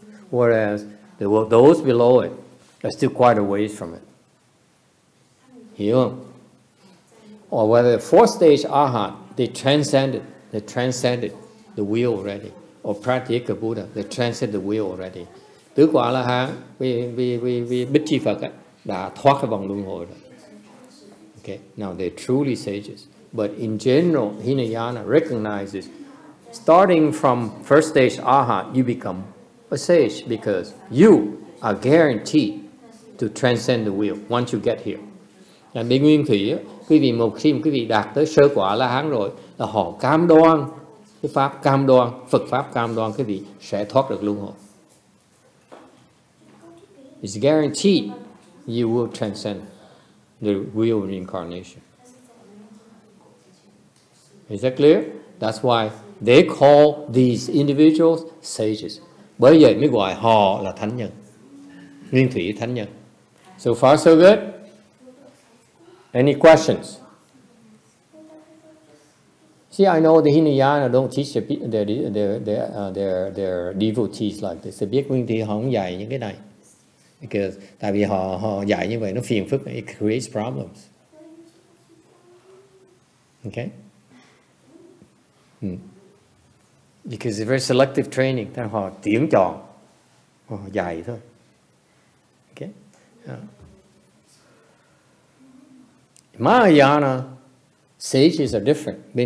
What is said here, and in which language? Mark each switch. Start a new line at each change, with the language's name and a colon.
English: Whereas those below it are still quite a ways from it.
Vietnamese: Hiểu không?
English: Or whether fourth stage Arhat, they transcended the wheel already. Or Pratyeka Buddha, they transcended the wheel already.
Vietnamese: Tứ quả A-la-hán, vì Bích Chi Phật đã thoát cái vòng luân hồi rồi.
English: Okay, now they're truly sages. But in general, Hinayana recognizes, starting from first stage Arhat, you become a sage because you are guaranteed to transcend the wheel once you get here.
Vietnamese: Bên Nguyên Thủy, quý vị một khi quý vị đạt tới sơ quả A-la-hán rồi, là họ cam đoan, cái pháp cam đoan, Phật pháp cam đoan quý vị sẽ thoát được luân hồi.
English: It's guaranteed you will transcend the wheel reincarnation. Is that clear? That's why they call these individuals sages.
Vietnamese: Bởi vậy mới gọi họ là thánh nhân. Nguyên Thủy thánh nhân.
English: So far so good? Any questions? See, I know the Hinayana don't teach their devotees like this.
Vietnamese: They biết Nguyên Thủy họ không dạy những cái này.
English: Because,
Vietnamese: tại vì họ dạy như vậy nó phiền phức,
English: it creates problems. Okay? Because it's very selective training.
Vietnamese: Họ tuyển chọn, họ dạy thôi.
English: Okay? Mahayana sages are different.